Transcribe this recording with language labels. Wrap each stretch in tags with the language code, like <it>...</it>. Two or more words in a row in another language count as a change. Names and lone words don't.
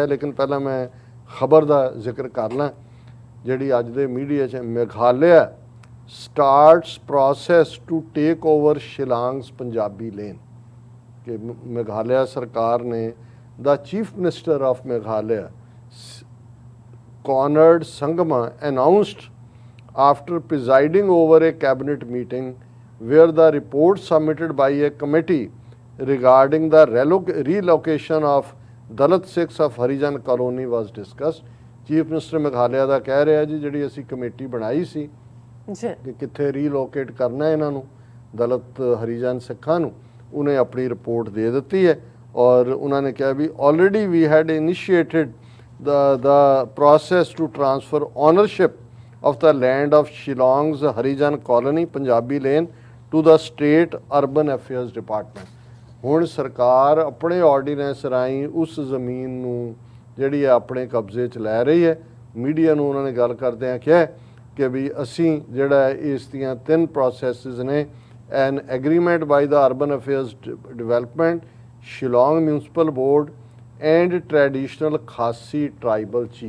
<pa>ਲੇਕਿਨ ਪਹਿਲਾਂ ਮੈਂ ਖਬਰ ਦਾ ਜ਼ਿਕਰ ਕਰ ਲਾਂ ਜਿਹੜੀ ਅੱਜ ਦੇ ਮੀਡੀਆ 'ਚ,</pa> <en>Meghalaya starts process to take over Shillong's Punjabi Lane.</en> <pa>ਕਿ ਮੇਘਾਲਿਆ ਸਰਕਾਰ ਨੇ</pa> <en>the Chief Minister of Meghalaya Conrad Sangma announced after presiding over a cabinet meeting where the report submitted by a committee regarding the relocation of Dalit Sikhs of Harijan colony was discussed. Chief Minister Meghalaya</en> <pa>ਦਾ ਕਹਿ ਰਿਹਾ ਜੀ ਜਿਹੜੀ ਅਸੀਂ ਕਮੇਟੀ ਬਣਾਈ ਸੀ ਕਿ ਕਿੱਥੇ ਰੀਲੋਕੇਟ ਕਰਨਾ ਇਹਨਾਂ ਨੂੰ ਦਲਿਤ ਹਰੀਜਨ ਸਿੱਖਾਂ ਨੂੰ, ਉਹਨੇ ਆਪਣੀ ਰਿਪੋਰਟ ਦੇ ਦਿੱਤੀ ਹੈ। ਔਰ ਉਹਨਾਂ ਨੇ ਕਿਹਾ ਵੀ</pa> <en>already we had initiated the process to transfer ownership of the land of Shillong's Harijan colony Punjabi Lane to the state urban affairs department.</en> <pa>ਹੁਣ ਸਰਕਾਰ ਆਪਣੇ ਆਰਡੀਨੈਂਸ ਰਾਹੀਂ ਉਸ ਜ਼ਮੀਨ ਨੂੰ ਜਿਹੜੀ ਹੈ ਆਪਣੇ ਕਬਜ਼ੇ 'ਚ ਲੈ ਰਹੀ ਹੈ। ਮੀਡੀਆ ਨੂੰ ਉਹਨਾਂ ਨੇ ਗੱਲ ਕਰਦਿਆਂ ਕਿਹਾ ਕਿ ਵੀ ਅਸੀਂ ਜਿਹੜਾ ਇਸ ਦੀਆਂ 3 ਪ੍ਰੋਸੈਸਿਸ ਨੇ,</pa> <en>an agreement by the Urban Affairs Development, Shillong Municipal Board and Traditional Khasi Tribal Chief.</en>